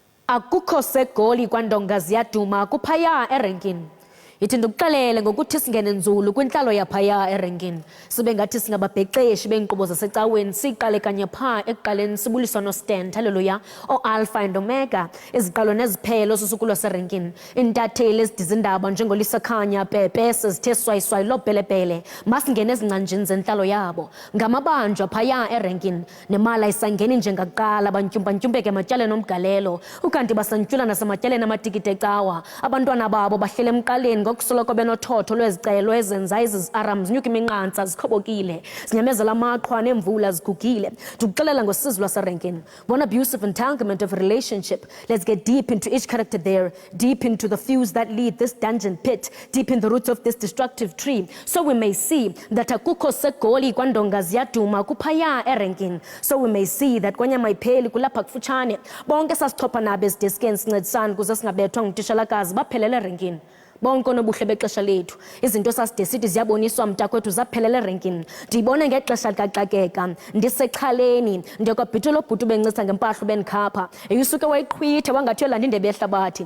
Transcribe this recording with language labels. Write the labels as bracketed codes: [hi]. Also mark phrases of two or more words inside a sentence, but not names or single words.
[xh] Akukho segoli kwandonga ziyaduma kuphaya erenkini. Yithi ndikuxelele ngokuthi singene nzulu kwintlalo yaphaya erenkini. Sibe ngathi singababhexeshi beenkqubo zasecaweni siqale kanye phaa ekuqaleni sibuliswa noStan, haleluya, o- [en] Alpha and Omega, [xh] iziqalo neziphelo sosuku serenkini. Iintatheli ezidiza indaba njengolisa Ekhaya, Pepe, sizithe swayiswayi lobhelebhele. Masingene ezincanjini zentlalo yabo. Ngamabanjwa phaya erenkini. Nemali ayisangeni njengakuqala bantyumpantyumpeke ematyaleni omgalelo. Ukanti basantyula nasematyaleni amatikiti ecawa. Abantwana babo bahlele emqaleni ngokusoloko benothotho lwezicelo ezenza ezi-aram zinyuka iminqantsa zikhobokile zinyamezela amaqhwa neemvula zigugile. Ndikuxelela ngosizi lwaserenkini. [en] One abusive entanglement of a relationship. Let's get deep into each character there, deep into the fuse that lead this dungeon pit, deep in the roots of this destructive tree, so we may see that [xh] akukho segoli kwandonga ziyaduma kuphaya erenkini. [en] So we may see that [xh] kwanyama ipheli kulapha kufutshane. Bonke sasithopha nabo ezideskeni sincedisana kuze singabethwa ngutitshalakazi baphelele erenkini. Bonke onobuhle bexesha lethu izinto saside sithi ziyaboniswa mntakwethu zaphelele erenkini. Ndiyibone ngexesha likaxakeka ndisexhaleni ndiyakwabhitula obhuti bencisa ngempahla bendikhapha eyusuke wayiqhwitha wangathi yolanda indebe yehlabathi.